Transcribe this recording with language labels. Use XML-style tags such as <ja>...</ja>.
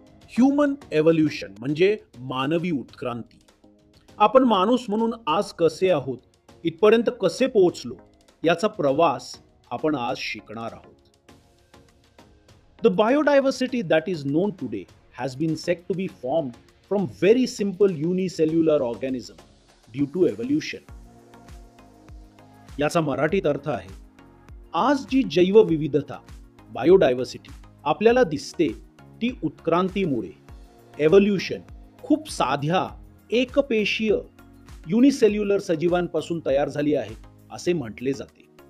<mr>Human evolution म्हणजे मानवी उत्क्रांती. आपण माणूस म्हणून आज कसे आहोत, इथपर्यंत कसे पोहोचलो, याचा प्रवास आपण आज शिकणार आहोत.</mr> <en>The biodiversity that is known today has been said to be formed from very simple unicellular organism due to evolution.</en> <mr>याचा मराठीत अर्थ आहे, आज जी जैवविविधता बायोडायव्हर्सिटी आपल्याला दिसते ती उत्क्रांतीमुळे एव्होल्युशन खूप साध्या एकपेशीय युनिसेल्युलर सजीवांपासून तयार झाली आहे असे म्हटले जाते.</mr>